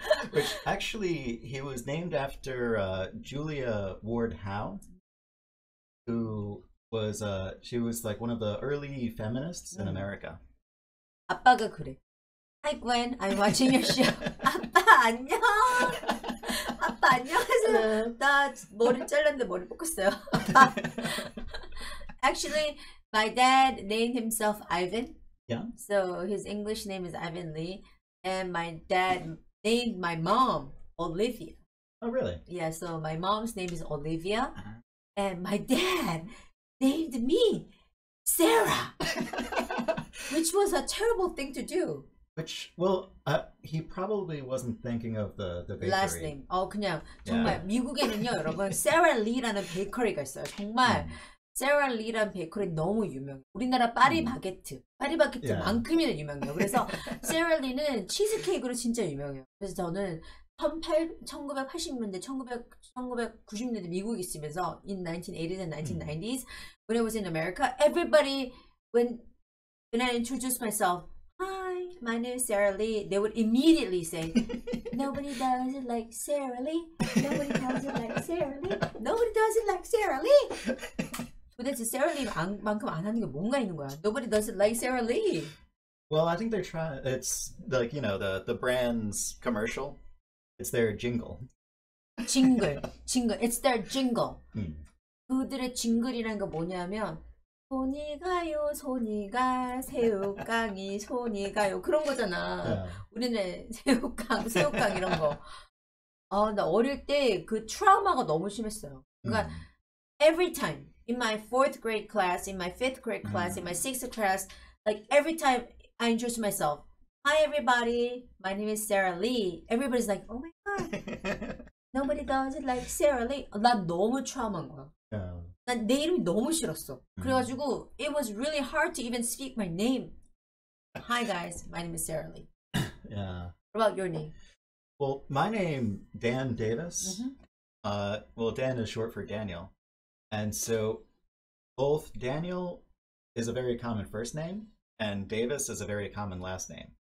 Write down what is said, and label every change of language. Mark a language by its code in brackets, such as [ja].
[en] Which actually, he was named after Julia Ward Howe, who was she was like one of the early feminists in America. [ko] 아빠가 그래. [en] Hi Gwen, I'm watching your show. [ko] 아빠 안녕. 아빠 안녕하세요. 나 머리 잘랐는데 머리 볶았어요. [en] Actually, my dad named himself Ivan. Yeah. So his English name is Ivan Lee, and my dad named my mom Olivia. Oh, really? Yeah. So my mom's name is Olivia, and my dad named me Sarah, which was a terrible thing to do. Which, well, he probably wasn't thinking of the bakery. Last name. [ko] 그냥 정말 미국에는요, 여러분, Sarah Lee라는 베이커리가 있어요. 정말 Sarah Lee라는 베이커리 너무 유명해요. 우리나라 파리바게트만큼이나 유명해요. 그래서 Sarah Lee는 치즈케이크로 진짜 유명해요. 그래서 저는 1980년대, 1990년대 미국에 있으면서 [en] in 1980s and 1990s, when I was in America, everybody, when I introduced myself, hi, my name is Sarah Lee, they would immediately say, nobody does it like Sarah Lee. Nobody does it like Sarah Lee. Nobody does it like Sarah Lee. [ko] 도대체 Sarah Lee만큼 안 하는 게 뭔가 있는 거야. [en] Nobody does it like Sarah Lee. Well, I think they're trying, it's like, you know, the brand's commercial. It's their jingle. jingle. It's their jingle. [ko] 그들의 jingle이라는 거 뭐냐면 손이 가요, 손이 가, 새우깡이 손이 가요. 그런 거잖아. 우리는 새우깡 이런 거. 나 어릴 때 그 트라우마가 너무 심했어요. [en] 그러니까 every time in my 4th grade class, in my 5th grade class, in my 6th class, like every time I introduce myself, hi everybody, my name is Sarah Lee. Everybody's like, oh my god, nobody does it like Sarah Lee. [ko] 난 너무 트라우마인 거야. 난 내 이름이 너무 싫었어. 그래가지고 [en] it was really hard to even speak my name. Hi guys, my name is Sarah Lee. Yeah. What about your name? Well, my name, Dan Davis. Well, Dan is short for Daniel. And so both Daniel is a very common first name and Davis is a very common last name.